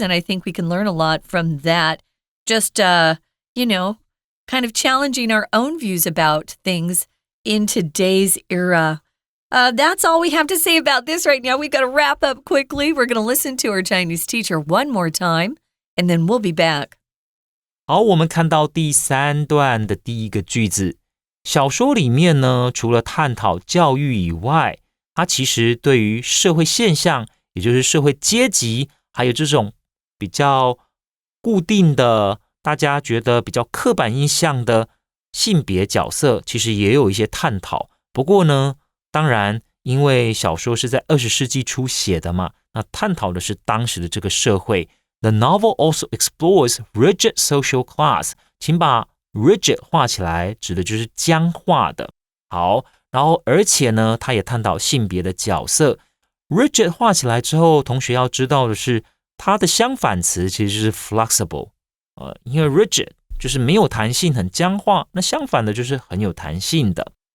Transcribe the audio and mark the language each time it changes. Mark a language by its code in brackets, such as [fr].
[en] And I think we can learn a lot from that. Just, kind of challenging our own views about things in today's era. That's all we have to say about this right now. We've got to wrap up quickly. We're going to listen to our Chinese teacher one more time, and then we'll be back. [zh] 好，我们看到第3段的第一个句子。小说里面呢，除了探讨教育以外，它其实对于社会现象，也就是社会阶级，还有这种比较固定的，大家觉得比较刻板印象的性别角色，其实也有一些探讨。不过呢，当然，因为小说是在20世纪初写的嘛，那探讨的是当时的这个社会。 [en] The novel also explores rigid social class. [zh] 请把 rigid 画起来，指的就是僵化的。好，然后而且呢，它也探讨性别的角色。 rigid 画起来之后，同学要知道的是，它的相反词其实是 flexible。因为 rigid 就是没有弹性，很僵化，那相反的就是很有弹性的。